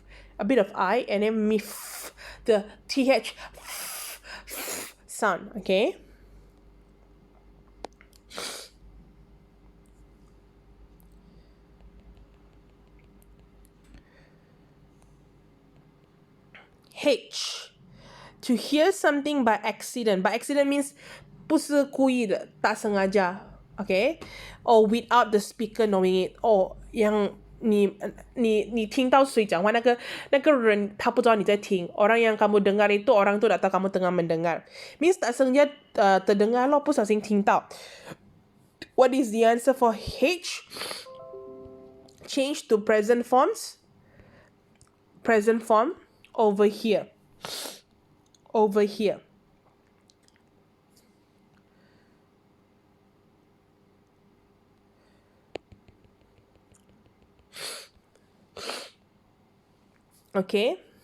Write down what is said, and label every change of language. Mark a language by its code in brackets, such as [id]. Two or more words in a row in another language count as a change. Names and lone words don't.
[en] A bit of I and then myth. The TH sound. Okay. H. To hear something by accident. By accident means [zh] 不是故意的， [ms] tak sengaja. [en] Okay? Or without the speaker knowing it. [ms] Or yang [zh] 你听到谁讲话，那个人他不知道你在听。 [ms] Orang yang kamu dengar itu orang tu tak tahu kamu tengah mendengar. Means tak sengaja terdengar lo, [zh] 不小心听到. [en] What is the answer for H? Change to present forms. Present form. Over here. Over here. Okay.